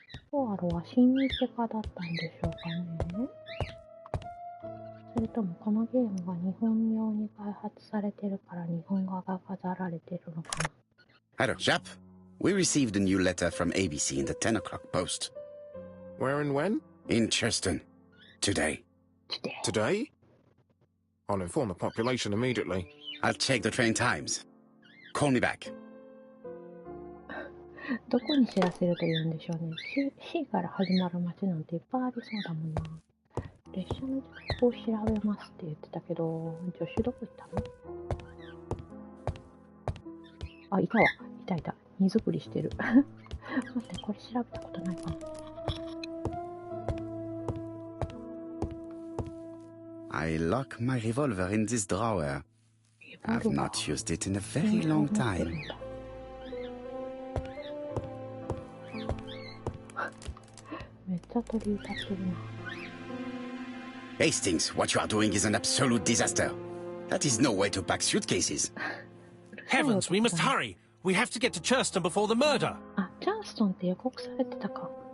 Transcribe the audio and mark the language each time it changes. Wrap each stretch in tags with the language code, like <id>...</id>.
<ja>ポアロは親日家だったんでしょうかね。それともこのゲームが日本用に開発されてるから日本語が飾られてるのかな。</ja> <en>Hello, chap. We received a new letter from ABC in the 10 o'clock post. Where and when? In Cheston. Today. Today? I'll inform the population immediately. I'll check the train times. Call me back.</en> <ja>どこに知らせると言うんでしょうね。C から始まる街なんていっぱいありそうだもんな。列車の時刻を調べますって言ってたけど、助手どこ行ったの？あ、いたわ。いた。荷造りしてる。待って、これ調べたことないかな。</ja> <en>I lock my revolver in this drawer. I've not used it in a very long time.</en> <ja>めっちゃ鳥歌ってるな。</ja> <en>Hastings, what you are doing is an absolute disaster. That is no way to pack suitcases. Heavens, we must hurry. We have to get to Churston before the murder.</en> <ja>あ、チャーストンって予告されてたか。</ja>